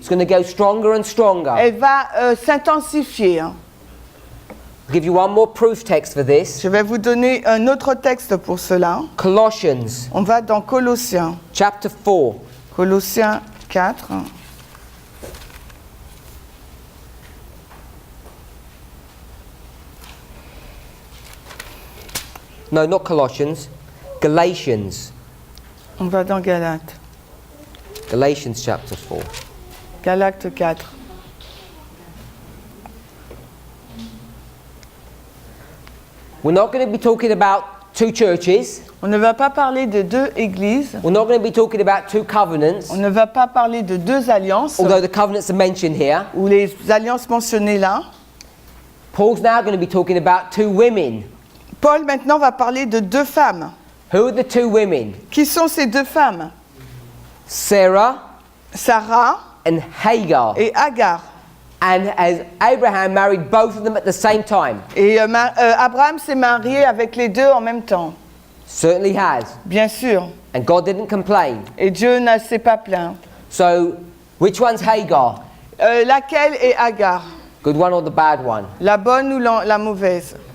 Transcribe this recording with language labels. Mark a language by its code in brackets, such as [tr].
[en] is going to go stronger and stronger. [fr] elle va s'intensifier. [en] I'll give you one more proof text for this. [fr] Je vais vous donner un autre texte pour cela. [en] Colossians [fr] On va dans Colossiens. [en] chapter 4. [fr] Colossiens 4. [en] No, not Colossians. Galatians. [fr] On va dans Galates. [en] Galatians chapter 4. [fr] Galates 4. [en] We're not going to be talking about two churches. [fr] On ne va pas parler de deux églises. [en] We're not going to be talking about two covenants. [fr] On ne va pas parler de deux alliances, [en] Although the covenants are mentioned here. [fr] ou les alliances mentionnées là. [en] Paul's now going to be talking about two women. [fr] Paul maintenant va parler de deux femmes. [en] Who are the two women? [fr] Qui sont ces deux femmes? [en] Sarah [fr] Sarah [en] and Hagar. [fr] et Agar. [en] And as Abraham married both of them at the same time. [fr] Et Abraham s'est marié avec les deux en même temps, [en] Certainly has. [fr] bien sûr. [en] And God didn't complain. [fr] Et Dieu ne s'est pas plaint. [en] So, which one's Hagar? [fr] Laquelle est Agar? [en] Good one or the bad one? [fr] La bonne ou la mauvaise?